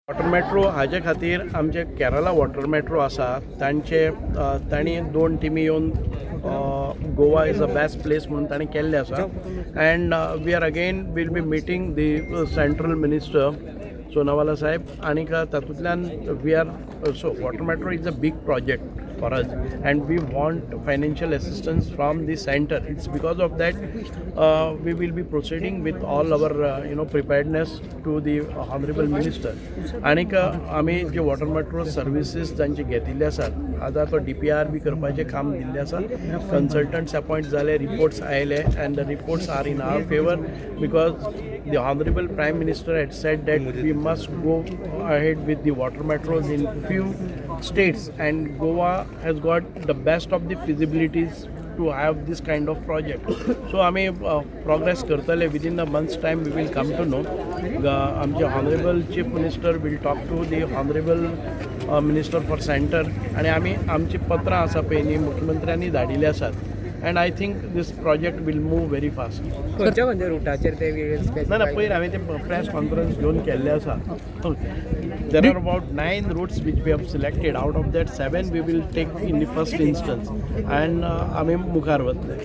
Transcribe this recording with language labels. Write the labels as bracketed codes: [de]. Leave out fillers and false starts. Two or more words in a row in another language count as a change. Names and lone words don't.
[en] water metro [kok] हाजे खातीर आमचे [en] Kerala water metro [kok] आसा तांणी दोन टिमी येवन [en] Goa is a best place [kok] म्हणून तांणी केल्ले आसा [en] and we are again will be meeting the central minister Sonawala saheb [kok] आनीक तातूंतल्यान [en] we are so water metro is a big project for us and we want financial assistance from the center. It's because of that we will be proceeding with all our preparedness to the honorable minister. [kok] आनीक आमी जे वॉटर मेट्रो सर्विसीस जांचे घेतिल्ले आसात आतां तो DPR बी करपाचें काम दिल्लें आसा. कंसल्टंट्स अपॉइंट जाले, रिपोर्ट्स आयले [en] and the reports are in our favor because the honorable prime minister had said that we must go ahead with the water metros in few states and Goa has got the best of the feasibilities to have this kind of project. So [kok] आमी progress करतले [en] within a month's time we will come to know. आमचे honorable chief minister will talk to the honorable minister for center [kok] आणि आमी आमची पत्रां आसा पळय न्ही मुख्यमंत्र्यांनी धाडिल्ली आसात [en] and I think this project will move very fast. [kok] खंयच्या रुटाचेर ते ना पयर हांवें ते [en] press conference [kok] घेवन केल्ले आसा. [en] There are about 9 routes which we have selected. Out of that 7 we will take in the first instance and [kok] आमी मुखार वतले.